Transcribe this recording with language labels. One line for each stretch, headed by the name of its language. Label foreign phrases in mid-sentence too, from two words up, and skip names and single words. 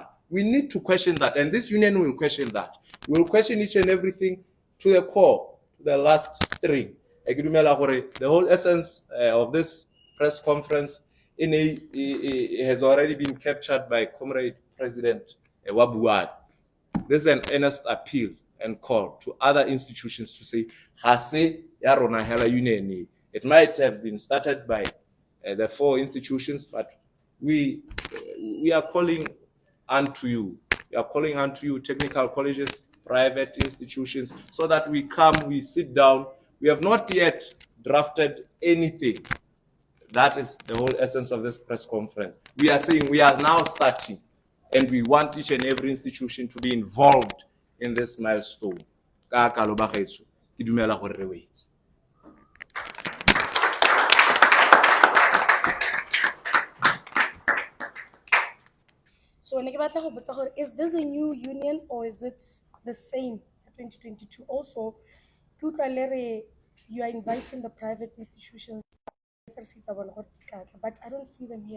English: We need to question that, and this union will question that. We will question each and everything to the core, to the last string. The whole essence of this press conference has already been captured by Comrade President Wabuad. this is an earnest appeal and call to other institutions to say,
Tswana: Hase ya rona hela
English: union. It might have been started by the 4 institutions, but we are calling unto you. We are calling unto you, technical colleges, private institutions, so that we come, we sit down. We have not yet drafted anything. That is the whole essence of this press conference. We are saying we are now starting, and we want each and every institution to be involved in this milestone.
Tswana: Ka kalo ba gaetsho, ke dumela gore re wetse.
English: So is this a new union or is it the same 2022? Also, you are inviting the private institutions, but I don't see them here.